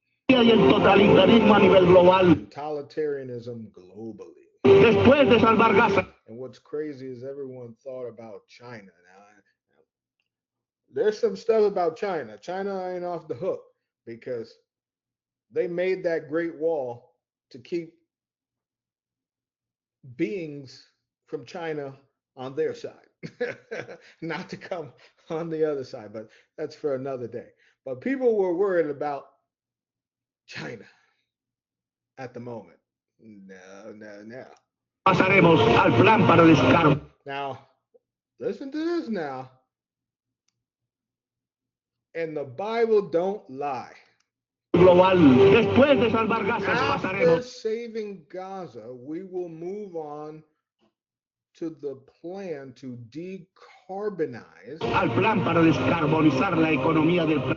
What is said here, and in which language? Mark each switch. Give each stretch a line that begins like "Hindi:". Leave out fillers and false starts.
Spanish: Y el totalitarismo a nivel global.
English: Totalitarianism globally.
Spanish: Después de salvar Gaza.
English: And what's crazy is everyone thought about China. Now, there's some stuff about China. China ain't off the hook because they made that Great Wall to keep beings from China on their side, not to come on the other side, but that's for another day. But people were worried about China at the moment. No.
Spanish: Pasaremos al plan para el descargo.
English: Now, listen to this now. And the Bible don't lie.
Spanish: Global. Después de salvar Gaza,
English: After saving Gaza, we will move on to the plan to decarbonize
Spanish: al plan para descarbonizar la economía del